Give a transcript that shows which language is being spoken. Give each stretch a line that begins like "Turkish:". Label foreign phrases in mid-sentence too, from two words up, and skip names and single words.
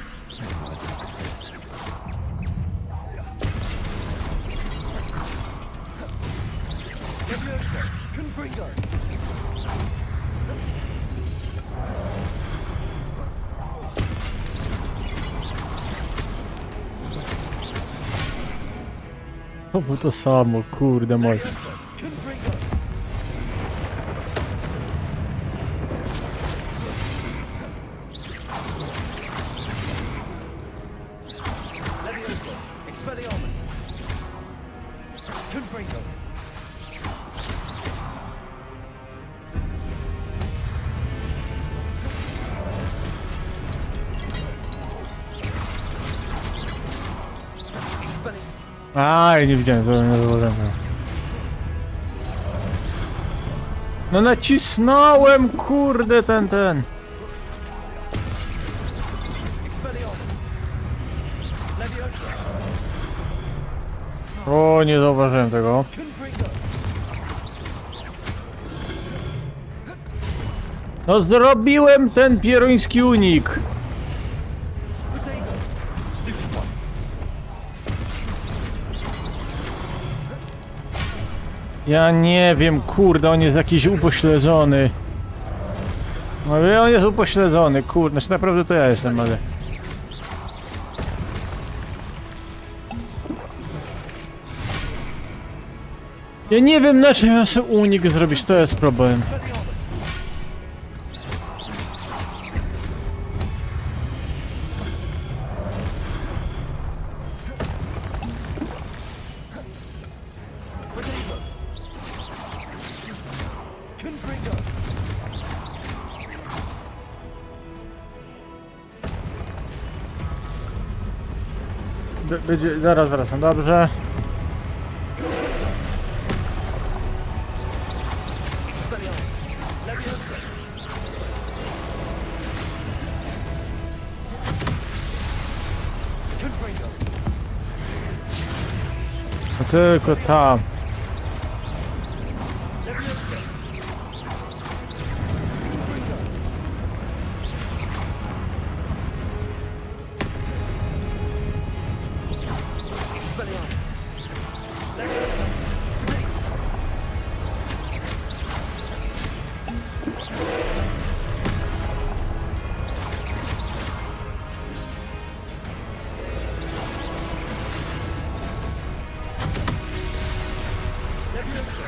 Polish: Leviosa! Confringo! To było to samo, kurde moj. Leviosa! Confringo! Leviosa! Expelliarmus! Confringo! Expelliarmus! Aj, nie widziałem, to nie założyłem. No nacisnąłem, kurde, ten. Expelliarmus! Leviosa! O, nie zauważyłem tego. Confringo! No zrobiłem ten pieroński unik.
English: Potato! Stupid one!
Polish: Ja nie wiem, kurde, on jest jakiś upośledzony. No wie, on jest upośledzony, kurde, znaczy naprawdę to ja jestem, ale... Ja nie wiem, na czym ja sobie unik zrobić, to jest problem. Expelliarmus! Potato! Confringo! Będzie, zaraz wracam, dobrze? Expelliarmus! Leviosa! Confringo! No tylko tam. Leviosa! Confringo! Expelliarmus! Leviosa! Potato! Leviosa!